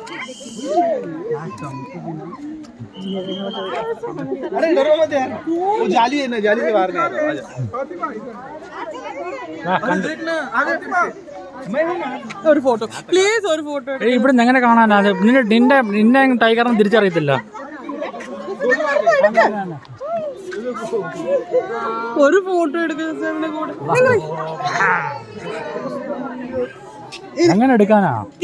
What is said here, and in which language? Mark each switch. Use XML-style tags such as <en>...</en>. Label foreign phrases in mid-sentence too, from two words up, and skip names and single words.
<hi>अरे डरो मत यार, वो जाली है ना, जाली से बाहर नहीं आ रहा। देखना आगे मैं हूं ना।</hi> <ml>ഒരു</ml> <en>photo please,</en> <ml>ഒരു ഫോട്ടോ. ഇവിടെ നിന്ന് എങ്ങനെ കാണാനാ? നിന്നെ ടൈഗറിനെ തിരിച്ചറിയത്തില്ല. ഒരു ഫോട്ടോ എടുക്കുന്ന കൂടെ അങ്ങനെ എടുക്കാനാ?</ml>